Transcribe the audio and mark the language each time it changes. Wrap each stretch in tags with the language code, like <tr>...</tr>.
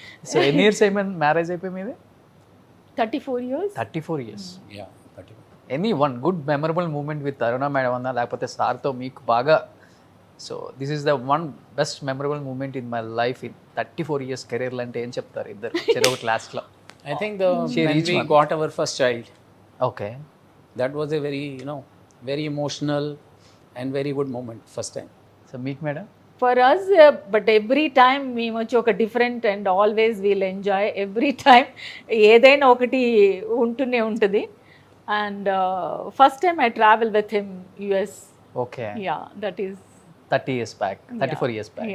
<te>So ఎన్ని years అయిపోయింది marriage అయిపోయి మీది?</te> <en>34 years. 34 years. Yeah, 30.</en> <te>Any one good memorable moment with Aruna madam అన్నా, లేకపోతే సార్తో మీకు బాగా,</te> <en>so this is the one best memorable moment in my life</en> <te>in 34 years కెరీర్లో అంటే ఏం చెప్తారు ఇద్దరు చెరో క్లాస్లో?</te> <en>I think when we got our first child,</en> <te>okay,</te> <en>that was a very, very emotional and very good moment first time.</en> <te>So మీకు madam?</te> <en>for us but every time</en> <te>మేము వచ్చి ఒక different and always wheel enjoy every time ఏదైనా ఒకటి ఉంటూనే ఉంటుంది.</te> <en>And first time I travel with him US.</en> <te>Okay,</te> <en>Yeah that is 30 years back, 34 years back.</en>